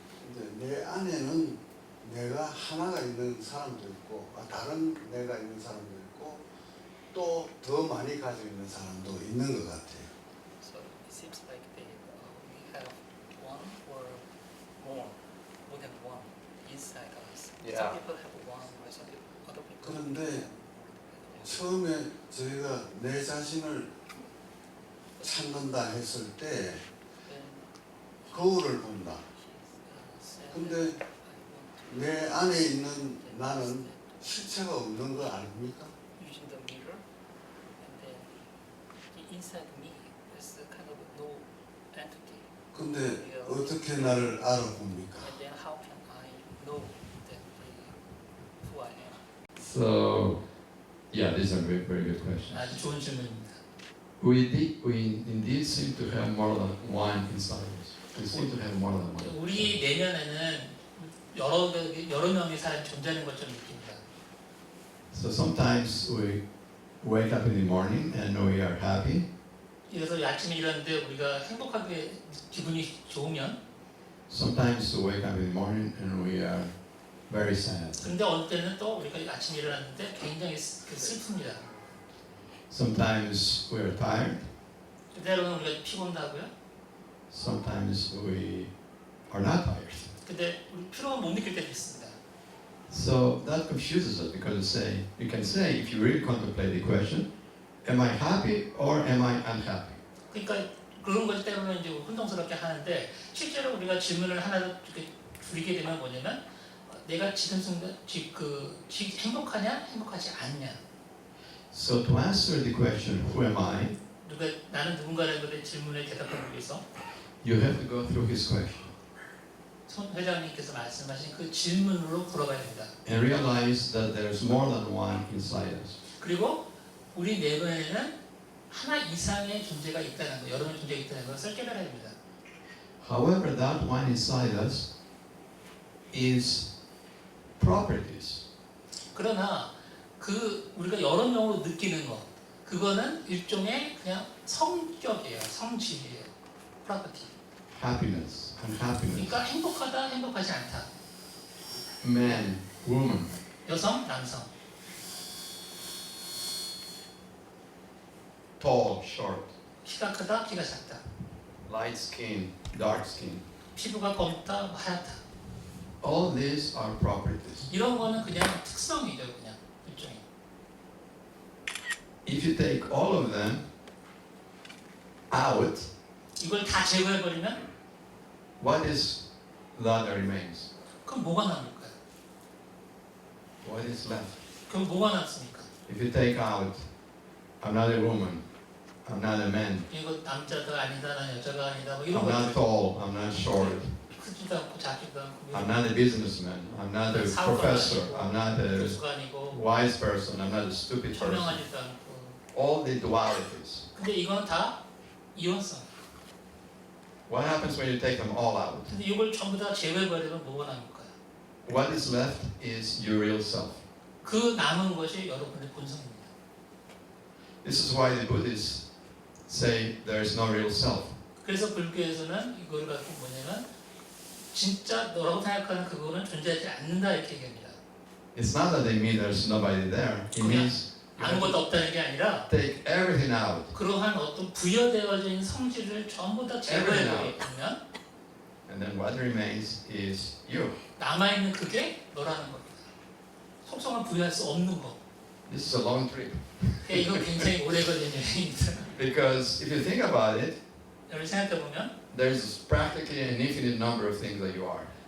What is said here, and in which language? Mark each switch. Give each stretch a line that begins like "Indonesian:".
Korean: 이제 내 안에는 내가 하나가 있는 사람도 있고, 다른 내가 있는 사람도 있고, 또 더 많이 가지고 있는 사람도 있는 것 같아요.
English: So it seems like we have one or more than one inside us. Yeah. Some people have one, or some other people.
Korean: 그런데 처음에 저희가 내 자신을 찾는다 했을 때 거울을 본다. 근데 내 안에 있는 나는 실체가 없는 거 아닙니까?
English: Using the mirror, and then the inside me is a kind of no entity.
Korean: 근데 어떻게 나를 알아봅니까?
English: And then how can I know that who I am? So, yeah, these are very, very good questions.
Korean: 아주 좋은 질문입니다.
English: We indeed seem to have more than one inside us. We seem to have more than one.
Korean: 우리 내면에는 여러 명의 사람이 존재하는 것처럼 느낍니다.
English: So sometimes we wake up in the morning and we are happy.
Korean: 그래서 아침에 일어났는데 우리가 행복하게 기분이 좋으면,
English: Sometimes we wake up in the morning and we are very sad.
Korean: 근데 어느 때는 또 우리가 아침에 일어났는데 굉장히 슬픕니다.
English: Sometimes we are tired.
Korean: 때로는 우리가 피곤도 하고요.
English: Sometimes we are not tired.
Korean: 근데 우리 피로는 못 느낄 때도 있습니다.
English: So that confuses us because you can say if you really contemplate the question, am I happy or am I unhappy?
Korean: 그러니까 그런 것 때문에 이제 혼동스럽게 하는데, 실제로 우리가 질문을 하나 이렇게 드리게 되면 뭐냐면, 내가 지금 순간 행복하냐 행복하지 않냐.
English: So to answer the question, who am I?
Korean: 나는 누군가라는 것의 질문에 대답하기 위해서
English: You have to go through his question
Korean: 손 회장님께서 말씀하신 그 질문으로 돌아가야 됩니다.
English: and realize that there's more than one inside us.
Korean: 그리고 우리 내면에는 하나 이상의 존재가 있다는 것, 여러 명의 존재가 있다는 것을 깨달아야 됩니다.
English: However, that one inside us is properties.
Korean: 그러나 그 우리가 여러 명으로 느끼는 것, 그거는 일종의 그냥 성격이에요, 성질이에요, property.
English: Happiness, unhappiness.
Korean: 그러니까 행복하다, 행복하지 않다.
English: Man, woman.
Korean: 여성, 남성.
English: Tall, short.
Korean: 키가 크다, 키가 작다.
English: Light skin, dark skin.
Korean: 피부가 검다, 하얗다.
English: All these are properties.
Korean: 이런 거는 그냥 특성이죠, 그냥 일종의.
English: If you take all of them out,
Korean: 이걸 다 제거해버리면
English: what is that remains?
Korean: 그럼 뭐가 남을까요?
English: What is left?
Korean: 그럼 뭐가 남습니까?
English: If you take out another woman, another man,
Korean: 이거 남자가 아니다, 난 여자가 아니다, 뭐
English: I'm
Korean: 이런
English: not tall, I'm not short,
Korean: 크지도 않고 작지도 않고
English: I'm not a businessman, I'm not a professor, I'm not a
Korean: 교수가 아니고
English: wise person, I'm not a stupid person.
Korean: 현명하지도 않고.
English: All the dualities.
Korean: 근데 이건 다 이원성.
English: What happens when you take them all out?
Korean: 근데 이걸 전부 다 제거해버리면 뭐가 남을까요?
English: What is left is your real self.
Korean: 그 남은 것이 여러분의 본성입니다.
English: This is why the Buddhists say there is no real self.
Korean: 그래서 불교에서는 이걸 갖고 뭐냐면 진짜 너라고 생각하는 그거는 존재하지 않는다 이렇게 얘기합니다.
English: It's not that they mean there's nobody there. It means you have
Korean: 아무것도
English: to
Korean: 없다는 게 아니라
English: take everything out.
Korean: 그러한 어떤 부여되어져 있는 성질을 전부 다 제거해버리면
English: And then what remains is you.
Korean: 남아있는 그게 너라는 겁니다. 속성을 부여할 수 없는 거.
English: This is a long trip.
Korean: 이거 굉장히 오래 걸리는 여행입니다.
English: Because if you think about it,
Korean: 여러분 생각해보면
English: there's practically an infinite number of things that you are.